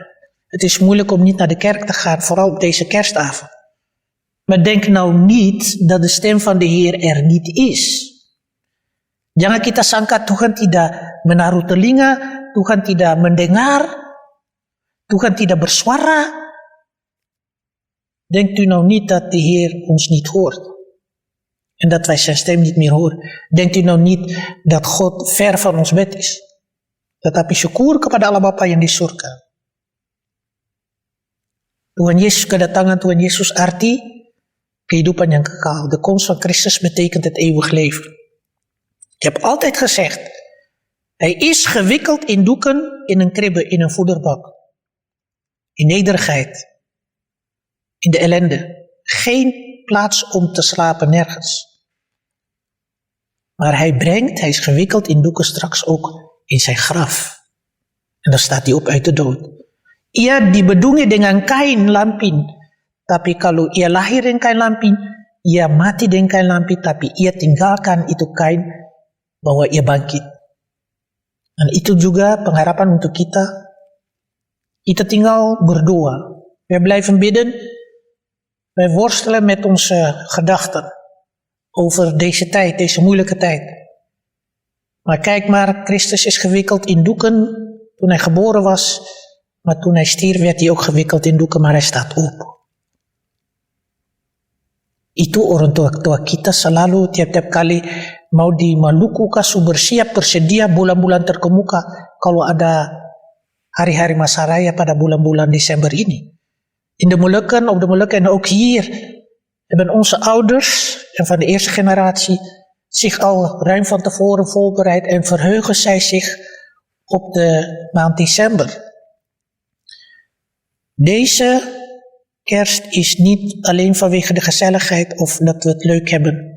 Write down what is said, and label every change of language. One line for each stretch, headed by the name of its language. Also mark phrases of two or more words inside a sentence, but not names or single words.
Dutch: Het is moeilijk om niet naar de kerk te gaan, vooral op deze kerstavond. Maar denk nou niet dat de stem van de Heer er niet is.
Indonesian: Jangan kita sangka Tuhan tidak menaruh telinga, Tuhan tidak mendengar, Tuhan tidak bersuara.
Dutch: Denkt u nou niet dat de Heer ons niet hoort? En dat wij zijn stem niet meer horen. Denkt u nou niet dat God ver van ons bed is?
Indonesian: Tetapi syukur kepada Allah Bapa yang di surga. Tuhan Yesus, kedatangan Tuhan Yesus arti kehidupan yang kekal.
Dutch: De komst van Christus betekent het eeuwig leven. Ik heb altijd gezegd, hij is gewikkeld in doeken in een kribbe, in een voederbak. In nederigheid. In de ellende. Geen plaats om te slapen, nergens. Maar hij is gewikkeld in doeken straks ook in zijn graf. En dan staat hij op uit de dood.
Indonesian: Ia dibedungi dengan kain lampin. Tapi kalau ia lahir dengan kain lampin, ia mati dengan kain lampin, tapi ia tinggalkan itu kain bahwa ia bangkit. Dan itu juga pengharapan untuk kita. Kita tinggal berdoa.
Dutch: Wij blijven bidden. Wij worstelen met onze gedachten over deze tijd, deze moeilijke tijd. Maar kijk maar, Christus is gewikkeld in doeken toen hij geboren was. Maar toen hij stierf werd hij ook gewikkeld in doeken, maar hij staat op.
Indonesian: Itu orang tua kita selalu tiap-tiap kali mau di Maluku kasu bersiap bersedia bulan-bulan terkemuka kalau ada hari-hari masa raya pada bulan-bulan Desember ini.
Dutch: In de Molukken, op de Molukken en ook hier hebben onze ouders en van de eerste generatie zich al ruim van tevoren voorbereid en verheugen zij zich op de maand december. Deze kerst is niet alleen vanwege de gezelligheid of dat we het leuk hebben.